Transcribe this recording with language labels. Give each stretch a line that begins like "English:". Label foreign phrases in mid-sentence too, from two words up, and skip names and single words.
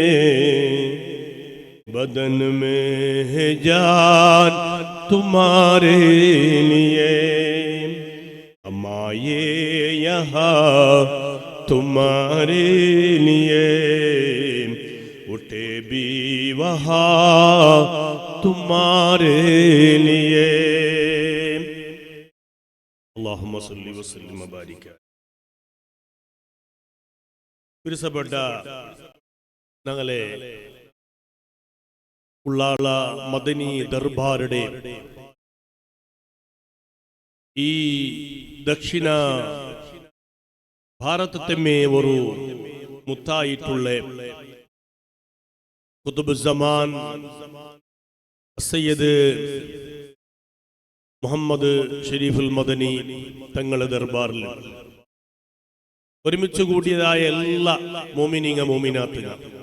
Urdu: بدن میں ہے جان تمہارے لیے ہم آئے یہاں تمہارے لیے اٹھے بھی وہاں تمہارے لیے
Arabic: اللہم صلی وسلم وبارک
Malayalam: പ്രിയപ്പെട്ട ഞങ്ങളെ ഉള്ളാള മദനി ദർബാറുടെ ഈ ദക്ഷിണ ഭാരതത്തെ ഒരു മുത്തായിട്ടുള്ള ഖുതുബുസ്സമാൻ സയ്യിദ് മുഹമ്മദ് ഷരീഫുൽ മദനി തങ്ങളുടെ ദർബാറിൽ ഒരുമിച്ച് കൂടിയതായ എല്ലാ മോമിനീങ്ങ മോമിനാത്തുകൾ